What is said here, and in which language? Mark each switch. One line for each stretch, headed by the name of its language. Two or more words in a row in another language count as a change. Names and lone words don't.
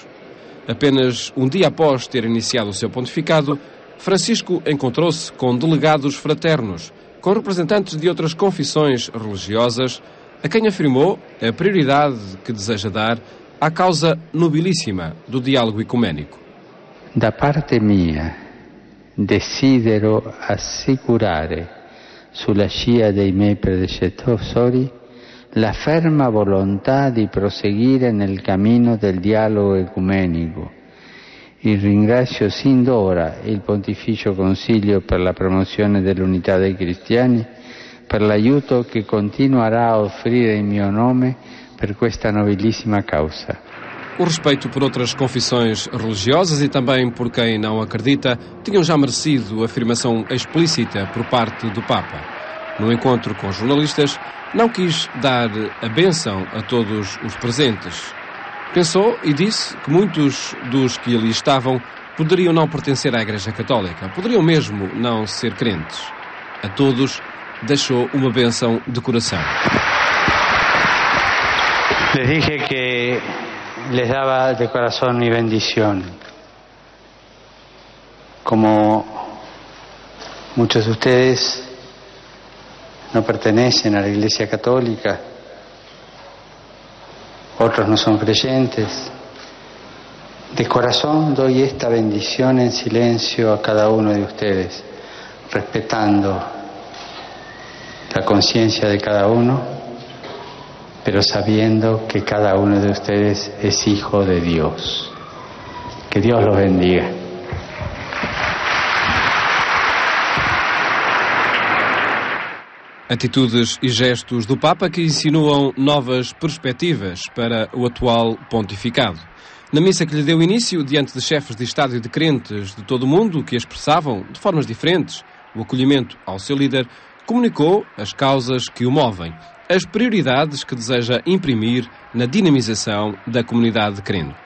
Portuguese: Apenas um dia após ter iniciado o seu pontificado, Francisco encontrou-se com delegados fraternos, com representantes de outras confissões religiosas, a quem afirmou a prioridade que deseja dar à causa nobilíssima do diálogo ecuménico.
Italian: Da parte mia, desidero assicurare sulla scia dei miei predecessori la ferma volontà di proseguire nel cammino del dialogo ecumenico. E ringrazio sin d'ora il Pontificio Consiglio per la promozione dell'unità dei cristiani, per l'aiuto che continuerà a offrire in mio nome per questa nobilissima causa.
Portuguese: O respeito por outras confissões religiosas e também por quem não acredita tinham já merecido afirmação explícita por parte do Papa. No encontro com jornalistas, não quis dar a bênção a todos os presentes. Pensou e disse que muitos dos que ali estavam poderiam não pertencer à Igreja Católica, poderiam mesmo não ser crentes. A todos deixou uma bênção de coração.
Spanish: Les dije que les daba de corazón mi bendición. Como muchos de ustedes no pertenecen a la Iglesia Católica, otros no son creyentes, de corazón doy esta bendición en silencio a cada uno de ustedes, respetando la conciencia de cada uno, pero sabiendo que cada uno de ustedes es hijo de Dios. Que Dios los bendiga.
Portuguese: Atitudes e gestos do Papa que insinuam novas perspectivas para o atual pontificado. Na missa que lhe deu início, diante de chefes de Estado e de crentes de todo o mundo que expressavam, de formas diferentes, o acolhimento ao seu líder, comunicou as causas que o movem, as prioridades que deseja imprimir na dinamização da comunidade crente.